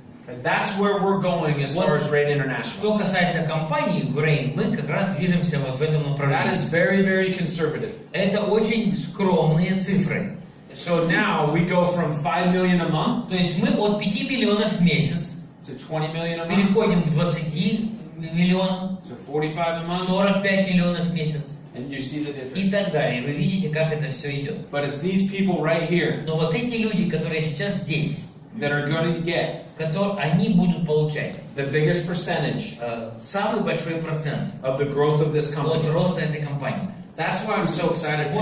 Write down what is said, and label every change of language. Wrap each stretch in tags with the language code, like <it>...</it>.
<en>Okay, that's where we're going as far as Rain International.</en> <ru>Что касается компании в Rain, мы как раз движемся вот в этом</ru> <en>That</en> <ru>направлении.</ru> <en>is very, very conservative.</en> <ru>Это очень скромные цифры.</ru> <en>So now we go from 5 million a month</en> <ru>То есть мы от 5 миллионов в месяц</ru> <en>to 20 million a month</en> <ru>переходим к 20 миллионам,</ru> <en>to 45 a month,</en> <ru>45 миллионов в месяц</ru> <en>and you see the</en> <ru>и</ru> <en>difference.</en> <ru>так далее. Вы видите, как это все идет.</ru> <en>But it's these people right here</en> <ru>Но вот эти люди, которые сейчас здесь,</ru> <en>that are going to get</en> <ru>они будут получать</ru> <en>the biggest percentage</en> <ru>самый большой процент</ru> <en>of the growth of this</en> <ru>от</ru> <en>company.</en> <ru>роста этой компании.</ru> <en>That's why I'm so excited for</en>